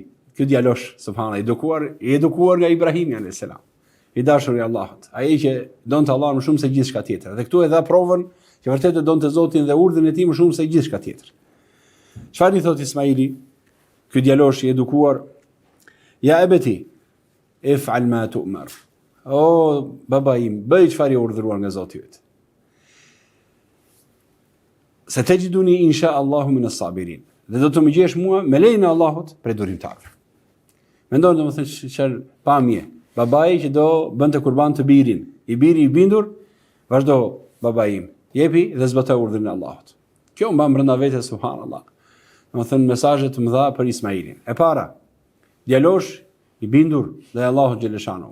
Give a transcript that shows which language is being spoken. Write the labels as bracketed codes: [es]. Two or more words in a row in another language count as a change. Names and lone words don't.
[sq] Ky djalosh, subhanallahu, i edukuar nga Ibrahimi [ar] عليه السلام. [sq] I dashur i Allahut. Ai që donte Allahun më shumë se gjithçka tjetër. Dhe këtu e dha provën që vërtet e donte Zotin dhe urdhën e tij më shumë se gjithçka tjetër. Çfarë i thot Ismaili? Ky djalosh i edukuar: [ar] "يا أبت افعل ما تؤمر." [sq] O baba im, bëj çfarë i urdhëruar nga Zoti yt. [ar] "ستجدني إن شاء الله من الصابرين." [sq] Dhe do të më gjesh mua me lejen e Allahut prej durimtarëve. Mendon domethënë çfarë pamje. Babai që do bënte kurban të birin. I biri i bindur, vazhdo babai im. Jepi dhe zbatoj urdhrin e Allahut. Kjo mban brenda vetes subhanallahu. Domethënë mesazhe të mëdha për Ismailin. E para, djalosh i bindur dhe Allahu xheleshano.